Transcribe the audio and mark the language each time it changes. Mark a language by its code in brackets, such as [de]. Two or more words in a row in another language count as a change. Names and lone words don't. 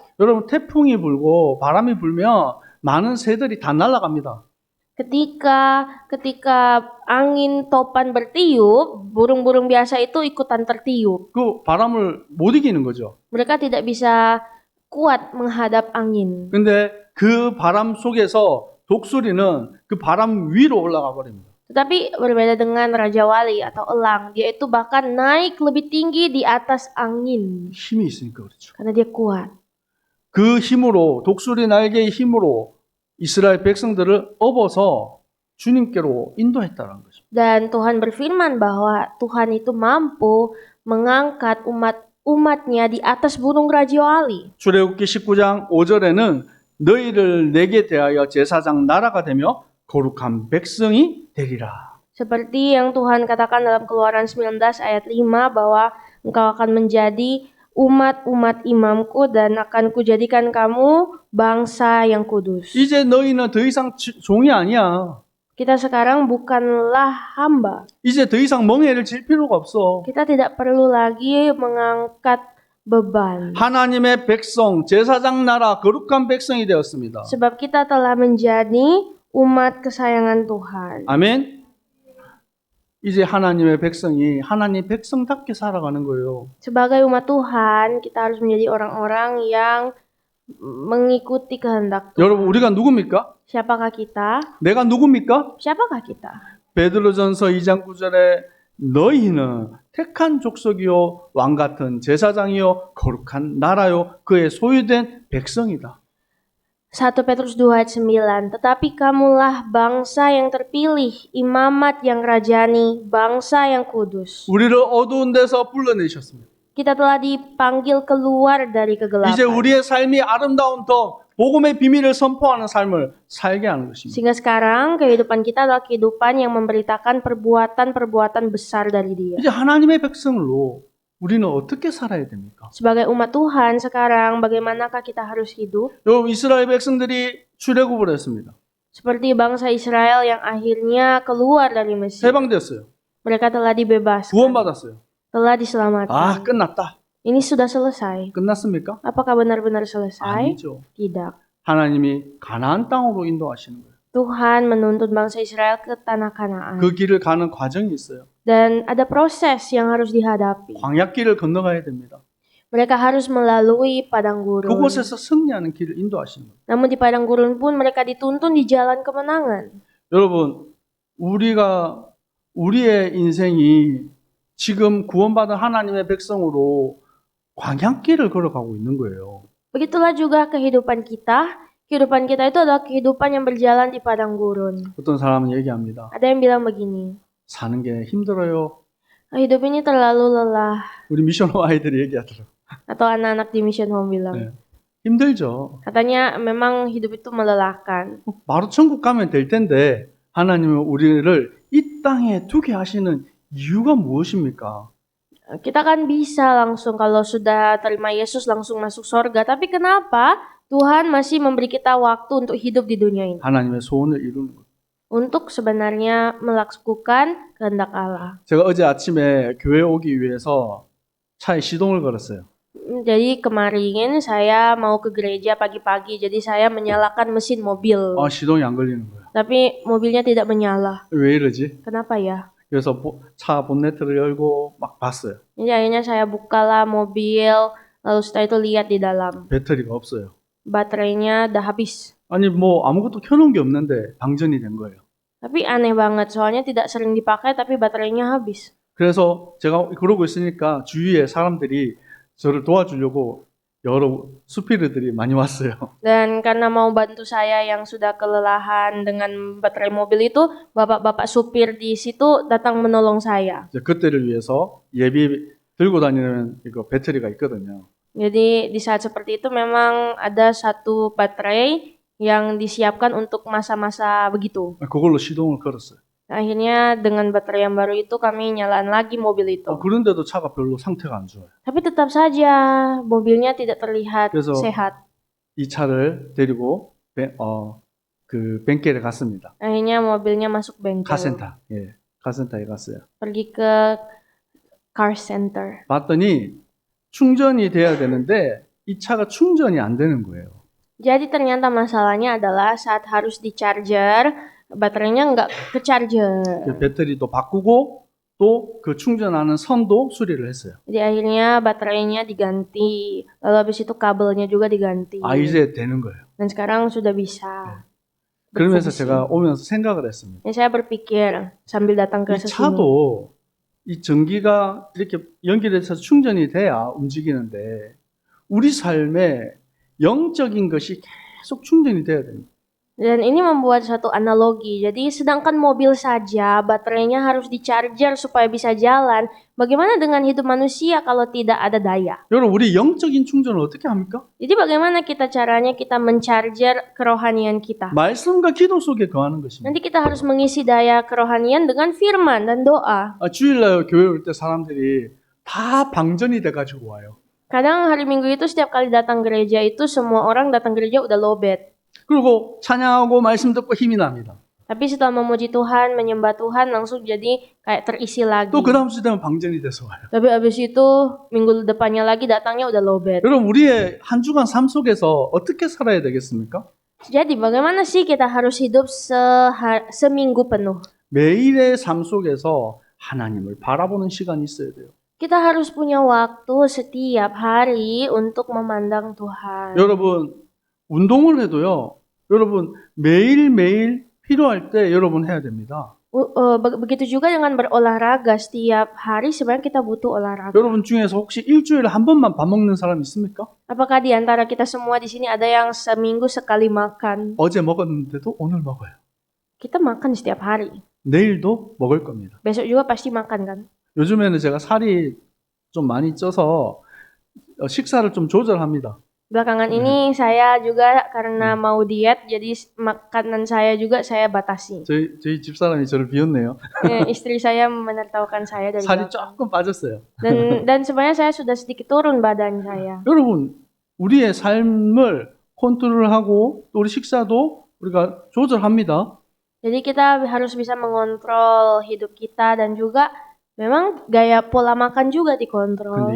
[ko] 여러분 태풍이 불고 바람이 불면 많은 새들이 다 날아갑니다. [id] Ketika angin topan bertiup, burung-burung biasa itu ikutan tertiup. [ko] 그 바람을 못 이기는 거죠. [id] Mereka tidak bisa kuat menghadap angin. [ko] 근데 그 바람 속에서 독수리는 그 바람 위로 올라가 버립니다. [id] Tetapi berbeda dengan Raja Wali atau elang, dia itu bahkan naik lebih tinggi di atas angin. [ko] 힘이 있으니까 그렇죠. [id] Karena dia kuat. [ko] 그 힘으로 독수리 날개의 힘으로 이스라엘 백성들을 업어서 주님께로 인도했다는 거죠. [id] Dan Tuhan berfirman bahwa Tuhan itu mampu mengangkat umatnya di atas burung Raja Wali. [ko] 출애굽기 19장 5절에는 너희를 내게 대하여 제사장 나라가 되며 거룩한 백성이 되리라. [id] Seperti yang Tuhan katakan dalam Keluaran 19 ayat 5 bahwa engkau akan menjadi umat-umat imamku dan akan kujadikan kamu bangsa yang kudus. [ko] 이제 너희는 더 이상 종이 아니야. [id] Kita sekarang bukanlah hamba. [ko] 이제 더 이상 멍에를 질 필요가 없어. [id] Kita tidak perlu lagi mengangkat beban. [ko] 하나님의 백성, 제사장 나라, 거룩한 백성이 되었습니다. [id] Sebab kita telah menjadi umat kesayangan Tuhan. [ko] 아멘. 이제 하나님의 백성이 하나님 백성답게 살아가는 거예요. [id] Sebagai umat Tuhan, kita harus menjadi orang-orang yang mengikuti kehendak Tuhan. [ko] 여러분, 우리가 누굽니까? [id] Siapakah kita? [ko] 내가 누굽니까? [id] Siapakah kita? [ko] 베드로전서 2장 9절에 너희는 택한 족속이요 왕 같은 제사장이요 거룩한 나라요 그의 소유된 백성이다. [id] 1 Petrus 2 ayat 9, tetapi kamulah bangsa yang terpilih, imamat yang rajani, bangsa yang kudus. [ko] 우리를 어두운 데서 불러내셨습니다. [id] Kita telah dipanggil keluar dari [ko] 이제 [id] kegelapan. [ko] 우리의 삶이 아름다운 더 복음의 비밀을 선포하는 삶을 살게 하는 것입니다. [id] Sehingga sekarang kehidupan kita adalah kehidupan yang memberitakan perbuatan-perbuatan besar dari Dia. [ko] 이제 하나님의 백성으로 우리는 어떻게 살아야 됩니까? [id] Sebagai umat Tuhan sekarang, bagaimanakah kita harus hidup? [ko] 여러분, 이스라엘 백성들이 출애굽을 했습니다. [id] Seperti bangsa Israel yang akhirnya keluar dari Mesir. [ko] 해방됐어요. [id] Mereka telah dibebaskan, [ko] 구원받았어요. [id] telah diselamatkan. [ko] 아, 끝났다. [id] Ini sudah selesai. [ko] 끝났습니까? [id] Apakah benar-benar selesai? [ko] 아니죠. [id] Tidak. [ko] 하나님이 가나안 땅으로 인도하시는 거예요. [id] Tuhan menuntut bangsa Israel ke tanah Kanaan. [ko] 그 길을 가는 과정이 있어요. [id] Dan ada proses yang harus dihadapi. [ko] 광야길을 건너가야 됩니다. [id] Mereka harus melalui padang gurun. [ko] 그곳에서 승리하는 길을 인도하시는 거예요. [id] Namun di padang gurun pun mereka dituntun di jalan kemenangan. [ko] 여러분, 우리의 인생이 지금 구원받은 하나님의 백성으로 광야길을 걸어가고 있는 거예요. [id] Begitulah juga kehidupan kita. Kehidupan kita itu adalah kehidupan yang berjalan di padang gurun. [ko] 어떤 사람은 얘기합니다. [id] Ada yang bilang begini, [ko] 사는 게 힘들어요. [id] hidup ini terlalu lelah. [ko] 우리 미션 아이들이 얘기하더라고요. [id] Atau anak-anak di Mission Home bilang. [ko] 네. 힘들죠. [id] Katanya memang hidup itu melelahkan. [ko] 바로 천국 가면 될 텐데 하나님은 우리를 이 땅에 두게 하시는 이유가 무엇입니까? [id] Kita kan bisa langsung kalau sudah terima Yesus langsung masuk surga. Tapi kenapa Tuhan masih memberi kita waktu untuk hidup di dunia ini? [ko] 하나님의 소원을 이루는 거예요. [id] Untuk sebenarnya melakukan kehendak Allah. [ko] 제가 어제 아침에 교회 오기 위해서 차에 시동을 걸었어요. [id] Jadi kemarin saya mau ke gereja pagi-pagi. Jadi saya menyalakan mesin mobil. [ko] 시동이 안 걸리는 거예요. [id] Tapi mobilnya tidak menyala. [ko] 왜 이러지? [id] Kenapa ya? [ko] 그래서 차 본네트를 열고 막 봤어요. [id] Jadi akhirnya saya bukalah mobil. Lalu setelah itu lihat di dalam. [ko] 배터리가 없어요. [id] Baterainya udah habis. [ko] 아니 뭐 아무것도 켜놓은 게 없는데 방전이 된 거예요. [id] Tapi aneh banget. Soalnya tidak sering dipakai tapi baterainya habis. [ko] 그래서 제가 그러고 있으니까 주위에 사람들이 저를 도와주려고 여러 수피르들이 많이 왔어요. [id] Dan karena mau bantu saya yang sudah kelelahan dengan baterai mobil itu, bapak-bapak supir di situ datang menolong saya. [ko] 그때를 위해서 예비 들고 다니는 이거 배터리가 있거든요. [id] Jadi di saat seperti itu memang ada satu baterai yang disiapkan untuk masa-masa begitu. [ko] 그걸로 시동을 걸었어요. [id] Akhirnya dengan baterai yang baru itu kami nyalain lagi mobil itu. [ko] 그런데도 차가 별로 상태가 안 좋아요. [id] Tapi tetap saja mobilnya tidak terlihat [ko] 그래서 [id] sehat. [ko] 이 차를 데리고 그 뱅겔에 갔습니다. [id] Akhirnya mobilnya masuk bengkel. [ko] 카센터. 예. 카센터에 갔어요. [id] Pergi ke [en] car center. [ko] 봤더니 충전이 돼야 되는데 이 차가 충전이 안 되는 거예요. [id] Jadi ternyata masalahnya adalah saat harus di-charger, baterainya nggak ke-charger. [ko] 그 배터리도 바꾸고 또 그 충전하는 선도 수리를 했어요. [id] Jadi akhirnya baterainya diganti, lalu habis itu kabelnya juga diganti. [ko] 이제 되는 거예요. [id] Dan sekarang sudah bisa. [ko] 그러면서 [id] berfungsi. [ko] 제가 오면서 생각을 했습니다. [id] Dan saya berpikir sambil datang ke [ko] 이 [id] sini. [ko] 차도 이 전기가 이렇게 연결돼서 충전이 돼야 움직이는데 우리 삶에 영적인 것이 계속 충전이 돼야 됩니다. [id] Dan ini membuat satu analogi. Jadi sedangkan mobil saja baterainya harus di-charger supaya bisa jalan. Bagaimana dengan hidup manusia kalau tidak ada daya? [ko] 여러분 우리 영적인 충전을 어떻게 합니까? [id] Jadi bagaimana caranya kita men-charger kerohanian kita? [ko] 말씀과 기도 속에 거하는 것입니다. [id] Nanti kita harus mengisi daya kerohanian dengan firman dan doa. [ko] 주일날 교회 올 때 사람들이 다 방전이 돼가지고 와요. [id] Kadang hari Minggu itu setiap kali datang gereja itu semua orang datang gereja udah lowbat. [ko] 그리고 찬양하고 말씀 듣고 힘이 납니다. [id] Tapi setelah memuji Tuhan, menyembah Tuhan langsung jadi kayak terisi lagi. [ko] 또 그 다음 주 되면 방전이 돼서 와요. [id] Tapi abis itu minggu depannya lagi datangnya udah lowbat. [ko] 여러분 우리의 한 주간 삶 속에서 어떻게 살아야 되겠습니까? [id] Jadi bagaimana sih kita harus hidup seminggu penuh? [ko] 매일의 삶 속에서 하나님을 바라보는 시간이 있어야 돼요. [id] Kita harus punya waktu setiap hari untuk memandang Tuhan. [ko] 여러분 운동을 해도요. 여러분 매일매일 필요할 때 여러분 해야 됩니다. [id] Begitu juga dengan berolahraga. Setiap hari sebenarnya kita butuh olahraga. [ko] 여러분 중에서 혹시 일주일에 한 번만 밥 먹는 사람 있습니까? [id] Apakah di antara kita semua di sini ada yang seminggu sekali makan? [ko] 어제 먹었는데도 오늘 먹어요. [id] Kita makan setiap hari. [ko] 내일도 먹을 겁니다. [id] Besok juga pasti makan kan? [ko] 요즘에는 제가 살이 좀 많이 쪄서 식사를 좀 조절합니다. [id] Belakangan ini saya juga karena mau diet, jadi makanan saya juga saya batasi. [ko] 저희 집사람이 저를 비웃네요. [id] Istri saya menertawakan saya dari [ko] 살이 [id] belakang. [ko] 조금 빠졌어요. [id] Dan sebenarnya saya sudah sedikit turun badan saya. [ko] 여러분, 우리의 삶을 컨트롤하고 또 우리 식사도 우리가 조절합니다. [id] Jadi kita harus bisa mengontrol hidup kita dan juga memang gaya pola makan juga dikontrol.